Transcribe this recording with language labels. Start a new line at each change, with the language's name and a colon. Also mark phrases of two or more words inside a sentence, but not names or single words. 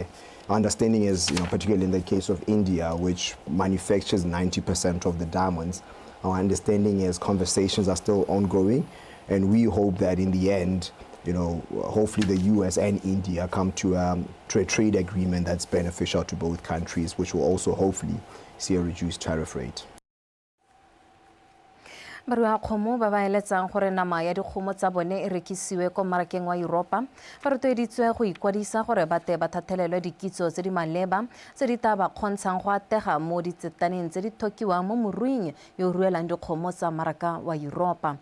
English: Our understanding is, particularly in the case of India, which manufactures 90% of the diamonds, our understanding is conversations are still ongoing, and we hope that in the end, hopefully the US and India come to a trade agreement that's beneficial to both countries, which will also hopefully see a reduced tariff rate.
Tswana: Barua kgomo ba ba eletsang gore nama ya dikgomo tsa bone e rekisiwe ko marakeng wa Europa ba rotloeditswe go ikwadisa gore ba tle ba thathelelwe dikitso tse di maleba tse di tla ba kgontshang go atega mo ditsetaneng tse di thokiwang mo moruing yo ruelang dikgomo tsa maraka wa Europa.